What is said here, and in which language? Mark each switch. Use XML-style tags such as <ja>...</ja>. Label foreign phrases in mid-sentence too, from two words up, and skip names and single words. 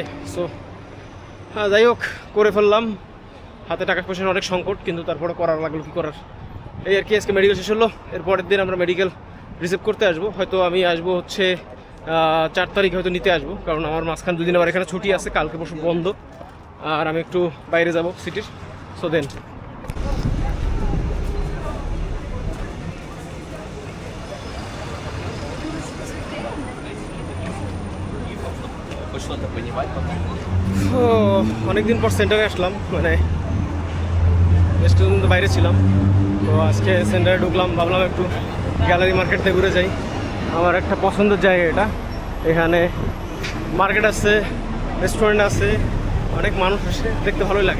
<bn>সো হ্যাঁ, যাই হোক করে ফেললাম, হাতে টাকা পয়সার অনেক সংকট, কিন্তু তারপরে করার লাগলো, কী করার, এই আর কি। আজকে মেডিকেল শেষ হলো, এর পরের দিন আমরা</bn> <en>medical receive</en> <bn>করতে আসবো, হয়তো আমি আসবো হচ্ছে 4 তারিখ হয়তো নিতে আসবো, কারণ আমার মাঝখান 2 দিন আবার এখানে ছুটি আছে, কালকে পরশু বন্ধ, আর আমি একটু বাইরে যাব সিটির,</bn> <en>so then.</en> <ru>Хоть что-то понимать потом.</ru> <bn>ও অনেকদিন পর সেন্টারে আসলাম, মানে বেশ কিছুদিন তো বাইরে ছিলাম, তো আজকে সেন্টারে ঢুকলাম, ভাবলাম একটু গ্যালারি মার্কেট থেকে ঘুরে যাই। আমার একটা পছন্দের জায়গা এটা, এখানে মার্কেট আছে, রেস্টুরেন্ট আছে, অনেক মানুষ আসে, দেখতে ভালোই লাগে।</bn>